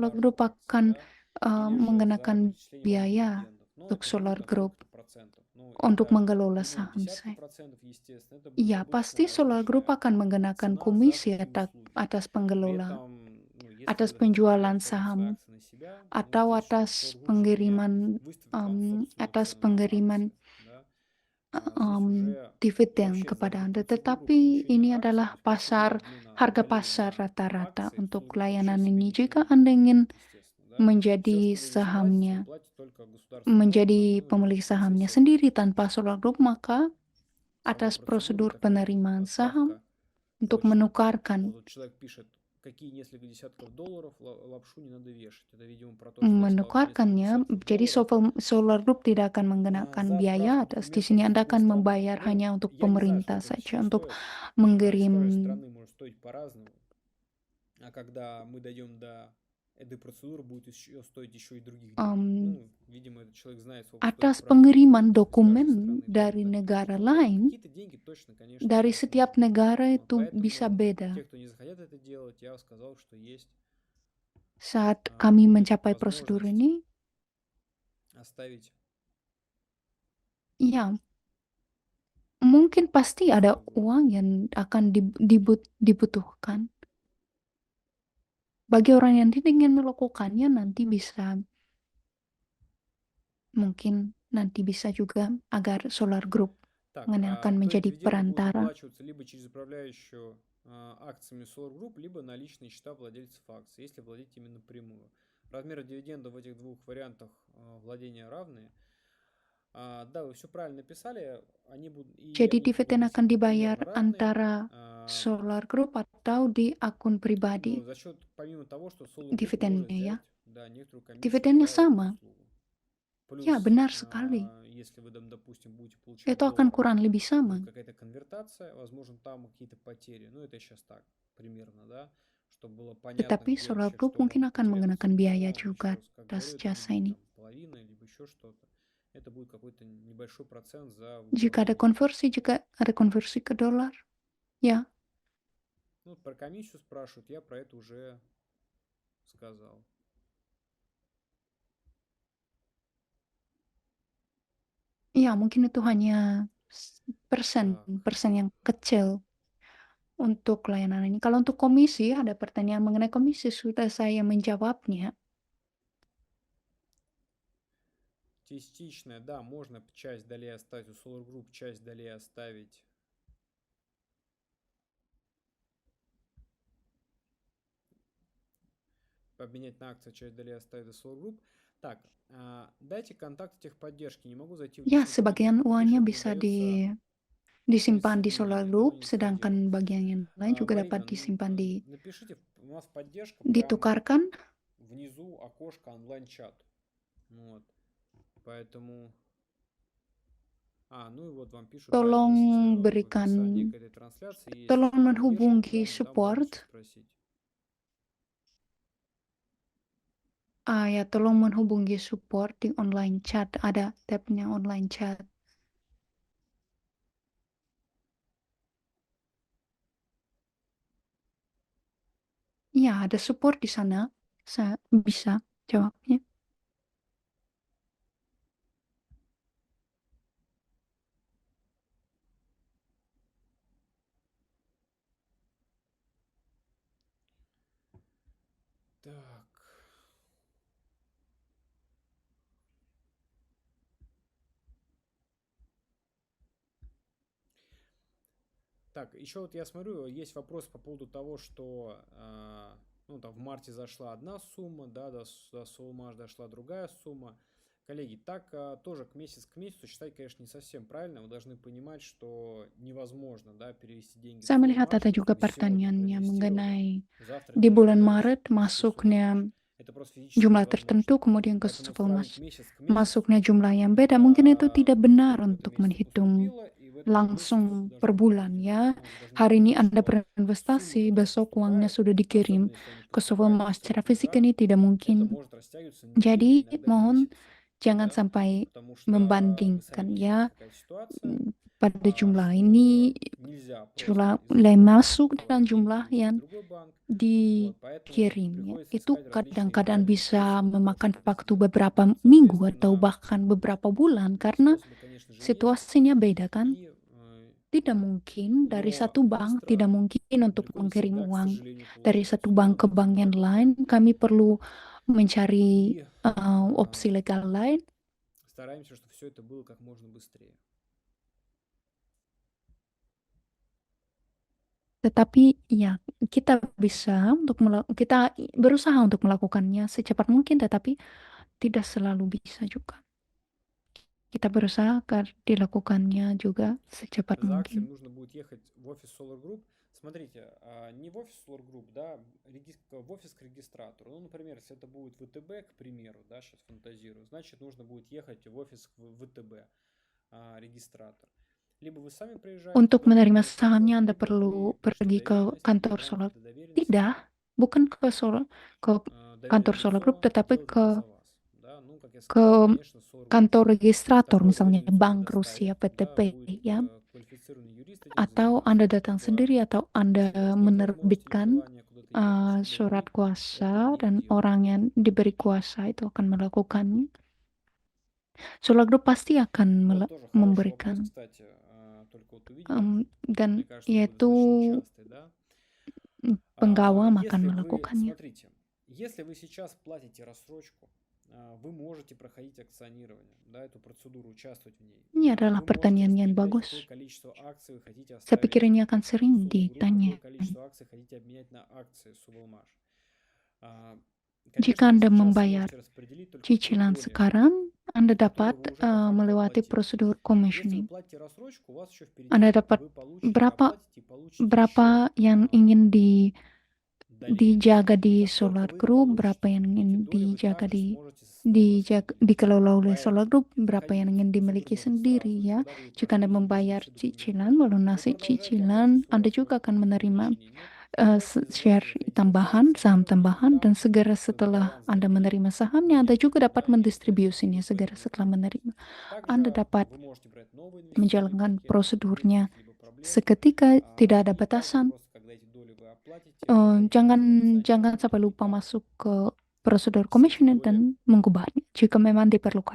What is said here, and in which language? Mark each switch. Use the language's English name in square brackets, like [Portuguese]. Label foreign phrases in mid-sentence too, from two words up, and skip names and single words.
[Russian] Solar продажу Group акций, [Indonesian] akan [Russian] да, или же за [Indonesian] mengenakan [Russian] перечисление вам [Indonesian] biaya [Russian] дивидендов. Но [Indonesian] untuk [Russian] это будет Solar там Group? сколько-то Ну, [Indonesian] untuk [Russian] это [Indonesian] mengelola [Russian] минимум [Indonesian] saham [Russian] десятки [Indonesian] saya. [Russian] процентов, естественно. Это будет [Indonesian] Iya, pasti [Russian] обычная Solar Group рыночная [Indonesian] akan mengenakan [Russian] цена за [Indonesian] komisi [Russian] такие услуги. [Indonesian] atas [Russian] При [Indonesian] pengelola, [Russian] этом, ну, если [Indonesian] atas [Russian] вы [Indonesian] penjualan [Russian] хотите получить свои [Indonesian] saham, [Russian] акции на себя, ну, [Indonesian] atau [Russian] здесь [Indonesian] atas [Russian] Solar Group же не [Indonesian] pengiriman [Russian] выставит вам собственную [Indonesian] atas [Russian] цену на [Indonesian] pengiriman [Russian] акции, да. Здесь уже [Indonesian] dividen [Russian] вообще за [Indonesian] kepada [Russian] эту [Indonesian] Anda. [Russian] процедуру [Indonesian] Tetapi [Russian] получения [Indonesian] ini [Russian] акций, то [Indonesian] adalah [Russian] есть процедуру [Indonesian] pasar [Russian] обмена [Indonesian] harga [Russian] долей [Indonesian] pasar [Russian] на [Indonesian] rata-rata [Russian] акции, [Indonesian] untuk [Russian] Solar Group вообще [Indonesian] layanan [Russian] себе [Indonesian] ini. [Russian] ничего [Indonesian] Jika [Russian] не [Indonesian] Anda [Russian] берет, [Indonesian] ingin [Russian] естественно, да. Все, [Indonesian] menjadi [Russian] что вы здесь платите, вы [Indonesian] sahamnya, [Russian] платите только государственным органам, [Indonesian] menjadi [Russian] ну, либо [Indonesian] pemilik [Russian] в [Indonesian] sahamnya [Russian] лице СЭК. [Indonesian] sendiri tanpa Solar Group, maka [Russian] Сама [Indonesian] atas [Russian] процедура [Indonesian] prosedur [Russian] такая, [Indonesian] penerimaan saham [Russian] справка [Indonesian] untuk [Russian] точная. [Indonesian] menukarkan, [Russian] Вот человек пишет, какие несколько десятков долларов, лапшу не надо вешать. Это, видимо, про то, что я сказал, что несколько [Indonesian] menukarkannya. [Russian] десятков [Indonesian] Jadi [Russian] долларов [Indonesian] Solar Group tidak akan mengenakan [Russian] за [Indonesian] biaya [Russian] справку [Indonesian] atas. Di [Russian] документов [Indonesian] sini [Russian] из [Indonesian] Anda [Russian] другой [Indonesian] akan [Russian] страны. [Indonesian] membayar [Russian] Ну, [Indonesian] hanya untuk [Russian] я не знаю, [Indonesian] pemerintah [Russian] сколько это [Indonesian] saja, [Russian] чего [Indonesian] untuk [Russian] стоит. Из каждой [Indonesian] mengirim [Russian] страны может стоить по-разному. А когда мы дойдем до этой процедуры, будет еще стоить еще и других денег. um, Ну, видимо, этот человек знает, сколько стоит [Indonesian] atas [Russian] справка [Indonesian] pengiriman [Russian] документов из каждой [Indonesian] dokumen [Russian] страны. [Indonesian] dari [Russian] Поэтому [Indonesian] negara [Russian] ну, [Indonesian] lain, [Russian] какие-то деньги точно, конечно, [Indonesian] dari [Russian] здесь [Indonesian] setiap [Russian] нужны. [Indonesian] negara [Russian] Вот, [Indonesian] itu bisa [Russian] поэтому [Indonesian] beda. [Russian] те, кто не захотят это делать, я сказал, что есть [Indonesian] Saat kami [Russian] будет [Indonesian] mencapai prosedur [Russian] возможность [Indonesian] ini, [Russian] оставить [Indonesian] ya mungkin pasti ada [Russian] Solar Group. [Indonesian] uang yang akan dibutuhkan. Bagi orang yang ingin melakukannya mungkin nanti bisa juga agar Solar Group [Russian] Так, [Indonesian] akan [Russian] то есть [Indonesian] menjadi [Russian] дивиденды будут [Indonesian] perantara. [Russian] выплачиваться либо через управляющую акциями Solar Group, либо на личные счета владельцев акций, если владеть ими напрямую. Размеры дивидендов в этих двух вариантах владения равные. Да, вы все правильно написали. Они будут, и [Indonesian] Jadi [Russian] они [Indonesian] dividen akan [Russian] относительно [Indonesian] dibayar [Russian] примерно равные. [Indonesian] antara Solar Group atau di akun pribadi. [Russian] Ну, за счет, помимо того, что Solar Group может [Indonesian] Dividennya ya. [Russian] взять, да, некоторую комиссию [Indonesian] Dividennya [Russian] за эту [Indonesian] sama. [Russian] услугу. Плюс, [Indonesian] Ya, benar sekali. [Russian] если вы, допустим, будете получать [Indonesian] Itu akan [Russian] доллары, [Indonesian] kurang lebih [Russian] будет [Indonesian] sama. [Russian] какая-то конвертация, возможно, там какие-то потери. Ну, это сейчас так, примерно, да, чтобы было понятно, [Indonesian] Tetapi [Russian] где [Indonesian] Solar [Russian] вообще [Indonesian] Group [Russian] что [Indonesian] mungkin [Russian] может [Indonesian] akan mengenakan [Russian] потеряться. [Indonesian] biaya [Russian] Но, [Indonesian] juga [Russian] еще раз, как [Indonesian] atas [Russian] говорю, это не [Indonesian] jasa [Russian] будет [Indonesian] ini. [Russian] там половина, либо еще что-то. Это будет какой-то небольшой процент за [Indonesian] Jika ada konversi ke dolar, ya. [Russian] Ну, про комиссию спрашивают, я про это уже сказал. [Indonesian] Ya, mungkin itu hanya persen yang kecil untuk layanan ini. Kalau untuk komisi, ada pertanyaan mengenai komisi, sudah saya menjawabnya. [Russian] Частичная, да, можно часть долей оставить у Solar Group, часть долей оставить обменять на акции, часть долей оставить у Solar Group. Так, дайте контакт техподдержки. Не могу зайти в [Indonesian] Ya, [Russian] личный [Indonesian] sebagian [Russian] кабинет. [Indonesian] uangnya [Russian] Пишет, не [Indonesian] bisa [Russian] дается [Indonesian] disimpan di [Russian] 30 [Indonesian] Solar [Russian] дней, давно [Indonesian] Group, [Russian] не [Indonesian] sedangkan [Russian] заходила. [Indonesian] bagian yang lain juga dapat [Russian] Марина, [Indonesian] disimpan [Russian] напишите, у нас поддержка прям [Indonesian] ditukarkan. [Russian] внизу окошко онлайн-чат. Вот. Поэтому... ну и вот вам пишут, да, [Indonesian] Tolong [Russian] есть в [Indonesian] berikan, [Russian] описании к этой трансляции есть [Indonesian] tolong [Russian] поддержка, [Indonesian] menghubungi [Russian] там [Indonesian] support. [Russian] можете спросить. [Indonesian] Ya, tolong menghubungi support di [English] online chat. [Indonesian] Ada tabnya [English] online chat. [Indonesian] Ya, ada support di sana. Saya bisa jawabnya. [Russian] Так. Так, еще вот я смотрю, есть вопрос по поводу того, что ну, там в марте зашла одна сумма, да, до Soulmash дошла другая сумма. Коллеги, так тоже к месяцу считать, конечно, не совсем правильно. Вы должны понимать, что невозможно, да, перевести деньги в [Indonesian] Saya melihat [Russian] Soulmash. [Indonesian] ada juga [Russian] Вы сегодня [Indonesian] pertanyaannya mengenai [Russian] проинвестировали, завтра [Indonesian] di [Russian] деньги [Indonesian] bulan [Russian] туда [Indonesian] Maret [Russian] не [Indonesian] masuknya [Russian] сумму. Это просто физически [Indonesian] jumlah [Russian] невозможно. [Indonesian] tertentu, kemudian ke [Russian] Поэтому сравнить [Indonesian] Soulmash [Russian] месяц к месяцу, [Indonesian] masuknya jumlah yang beda. Mungkin itu tidak benar [Russian] сколько в этом [Indonesian] untuk [Russian] месяце [Indonesian] menghitung [Russian] поступило, и в этом же месяце [Indonesian] langsung [Russian] должно [Indonesian] per [Russian] быть [Indonesian] bulan [Russian] выведено. [Indonesian] ya. [Russian] Ну, вы должны [Indonesian] Hari ini [Russian] понимать, [Indonesian] Anda [Russian] что суммы, [Indonesian] berinvestasi, [Russian] которые [Indonesian] besok uangnya [Russian] поступают, [Indonesian] sudah dikirim [Russian] особенно если они [Indonesian] ke [Russian] поступают [Indonesian] Soulmash. Secara [Russian] абсолютно [Indonesian] fisik [Russian] за, [Indonesian] ini tidak [Russian] это [Indonesian] mungkin. [Russian] может растягиваться недели, [Indonesian] Jadi [Russian] иногда [Indonesian] mohon [Russian] месяцы. [Indonesian] Jangan [Russian] да, [Indonesian] sampai [Russian] потому что вы сами [Indonesian] membandingkan [Russian] видите, [Indonesian] ya, [Russian] есть такая ситуация, [Indonesian] pada jumlah [Russian] что [Indonesian] ini, [Russian] нельзя просто [Indonesian] jumlah [Russian] из [Indonesian] yang [Russian] одного банка [Indonesian] masuk dan [Russian] положить деньги, [Indonesian] jumlah [Russian] перевести в [Indonesian] yang [Russian] другой банк, вот, поэтому [Indonesian] dikirim ya. [Russian] приходится [Indonesian] Itu [Russian] искать различные [Indonesian] kadang-kadang [Russian] правильные [Indonesian] bisa [Russian] способы для того, [Indonesian] memakan [Russian] чтобы это [Indonesian] waktu [Russian] сделать. [Indonesian] beberapa minggu atau [Russian] Соответственно, [Indonesian] bahkan beberapa bulan karena [Russian] способы, конечно же, есть, [Indonesian] situasinya beda kan. [Russian] и, [Indonesian] Tidak mungkin dari [Russian] но [Indonesian] satu bank, tidak [Russian] быстро [Indonesian] mungkin untuk [Russian] далеко не [Indonesian] mengirim [Russian] всегда, к [Indonesian] uang [Russian] сожалению, [Indonesian] dari satu [Russian] получается. [Indonesian] bank ke bank yang lain. Kami perlu mencari [Russian] И [Indonesian] opsi legal lain. [Russian] стараемся, чтобы все это было как можно быстрее. [Indonesian] Tetapi ya kita kita berusaha untuk melakukannya secepat mungkin, tetapi tidak selalu bisa juga. Kita berusaha agar dilakukannya juga secepat [Russian] За акцией [Indonesian] mungkin. [Russian] нужно будет ехать в офис Solar Group. Смотрите, не в офис Solar Group, да, в офис к регистратору. Ну, например, если это будет ВТБ, к примеру, да, сейчас фантазирую, значит, нужно будет ехать в офис к ВТБ, регистратор. Либо вы сами приезжаете [Indonesian] Untuk [Russian] туда, [Indonesian] menerima [Russian] например, к примеру, [Indonesian] sahamnya Anda [Russian] либо [Indonesian] perlu [Russian] вы пишете [Indonesian] pergi ke [Russian] доверенность, [Indonesian] kantor [Russian] передаете [Indonesian] Solar. [Russian] эту доверенность. [Indonesian] Tidak, bukan ke kantor [Russian] Доверенное [Indonesian] Solar Group, [Russian] лицо [Indonesian] tetapi [Russian] делает это за [Indonesian] ke [Russian] вас. Да? Ну, как я [Indonesian] ke [Russian] сказал, конечно, Solar Group [Indonesian] kantor registrator, [Russian] такое [Indonesian] misalnya [Russian] доверенное лицо [Indonesian] Bank [Russian] предоставит, [Indonesian] Rusia [Russian] да, [Indonesian] PTP [Russian] будет [Indonesian] ya, [Russian] квалифицированный юрист этим [Indonesian] atau [Russian] заниматься, [Indonesian] Anda datang [Russian] либо [Indonesian] sendiri atau Anda [Russian] если у вас нет возможности или [Indonesian] menerbitkan [Russian] желания куда-то ехать, чтобы [Indonesian] surat [Russian] вы это [Indonesian] kuasa [Russian] не [Indonesian] dan [Russian] делали. [Indonesian] orang yang diberi kuasa itu akan melakukannya. Solar Group pasti akan [Russian] Вот тоже хороший вопрос, [Indonesian] memberikan [Russian] кстати, только вот увидел. Мне [Indonesian] dan [Russian] кажется, он будет [Indonesian] yaitu [Russian] достаточно частый, да? [Indonesian] penggawam akan [Russian] Если вы, [Indonesian] melakukannya. [Russian] смотрите, если вы сейчас платите рассрочку, вы можете проходить акционирование, да, эту процедуру, участвовать в ней. [Indonesian] Ini adalah [Russian] Вы можете [Indonesian] pertanyaan yang [Russian] распределять, [Indonesian] bagus. [Russian] какое количество акций вы хотите [Indonesian] Saya [Russian] оставить [Indonesian] pikir ini akan [Russian] в [Indonesian] sering [Russian] Solar Group, какое [Indonesian] ditanya. [Russian] количество акций хотите обменять на акции Subelmash. [Indonesian] Jika [Russian] Конечно, вы [Indonesian] Anda [Russian] сейчас [Indonesian] membayar [Russian] сможете распределить только в той [Indonesian] cicilan [Russian] доле, [Indonesian] sekarang, Anda [Russian] которую [Indonesian] dapat [Russian] вы уже по факту [Indonesian] melewati [Russian] оплатили. [Indonesian] prosedur [Russian] Если вы [Indonesian] commissioning. [Russian] платите рассрочку, у вас еще впереди [Indonesian] Anda dapat [Russian] вы получите, [Indonesian] berapa [Russian] оплатите и получите еще [Indonesian] berapa yang ingin [Russian] доверенность. [Indonesian] dijaga di [Russian] За сколько [Indonesian] Solar [Russian] вы их [Indonesian] Group, [Russian] получите, [Indonesian] berapa yang [Russian] эти [Indonesian] ingin [Russian] доли вы [Indonesian] dijaga [Russian] также сможете снова распределить. [Indonesian] dikelola oleh [Russian] Поэтому, [Indonesian] Solar Group, berapa yang [Russian] заходите [Indonesian] ingin [Russian] в процедуру [Indonesian] dimiliki [Russian] можно [Indonesian] sendiri [Russian] сразу, и [Indonesian] ya. [Russian] когда вы [Indonesian] Jika Anda [Russian] проходите, [Indonesian] membayar [Russian] все [Indonesian] cicilan, [Russian] документы, [Indonesian] melunasi [Russian] вы продолжаете [Indonesian] cicilan, [Russian] оплачивать [Indonesian] Anda [Russian] Solar [Indonesian] juga [Russian] Group, [Indonesian] akan menerima [Russian] ограничений нет. Дальше называете, [Indonesian] share [Russian] вы хотите [Indonesian] tambahan, [Russian] проходить [Indonesian] saham [Russian] акционирование, [Indonesian] tambahan, [Russian] там [Indonesian] dan segera [Russian] этот [Indonesian] setelah [Russian] баланс [Indonesian] Anda [Russian] доверия [Indonesian] menerima sahamnya, Anda [Russian] меняется, [Indonesian] juga dapat [Russian] да, и вы опять [Indonesian] mendistribusinya [Russian] переходите в [Indonesian] segera [Russian] эту [Indonesian] setelah menerima. [Russian] Также [Indonesian] Anda dapat [Russian] вы можете брать новые инвестиционные [Indonesian] menjalankan [Russian] пакеты при [Indonesian] prosedurnya [Russian] каких-либо проблемах. [Indonesian] seketika, tidak ada [Russian] И также [Indonesian] batasan. [Russian] просто, когда эти доли вы оплатите, заходите [Indonesian] Jangan [Russian] в акционирование [Indonesian] sampai [Russian] и [Indonesian] lupa [Russian] там [Indonesian] masuk ke prosedur [Russian] все эти [Indonesian] commissioning [Russian] доли [Indonesian] dan mengubahnya jika memang diperlukan.